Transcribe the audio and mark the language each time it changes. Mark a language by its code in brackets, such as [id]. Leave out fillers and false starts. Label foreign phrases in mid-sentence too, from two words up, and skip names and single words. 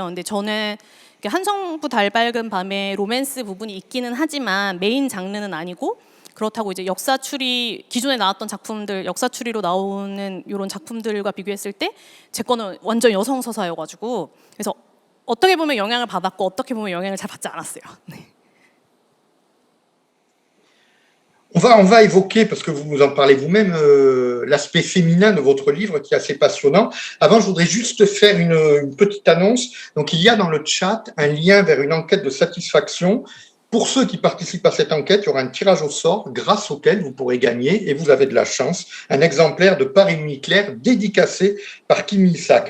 [ko] 근데 저는 한성부 달 밝은 밤에 로맨스 부분이 있기는 하지만 메인 장르는 아니고 그렇다고 이제 역사 추리 기존에 나왔던 작품들 역사 추리로 나오는 이런 작품들과 비교했을 때 제 거는 완전 여성 서사여가지고 그래서 어떻게 보면 영향을 받았고 어떻게 보면 영향을 잘 받지 않았어요. 네. [fr] On va évoquer, parce que vous en parlez vous-même, l'aspect féminin de votre livre qui est assez passionnant. Avant, je voudrais juste faire une petite annonce. Donc, il y a dans le chat un lien vers une enquête de satisfaction. Pour ceux qui participent à cette enquête, il y aura un tirage au sort grâce auquel vous pourrez gagner, et vous avez de la chance, un exemplaire de Paris Nuit Claire dédicacé par Kim Il-sak.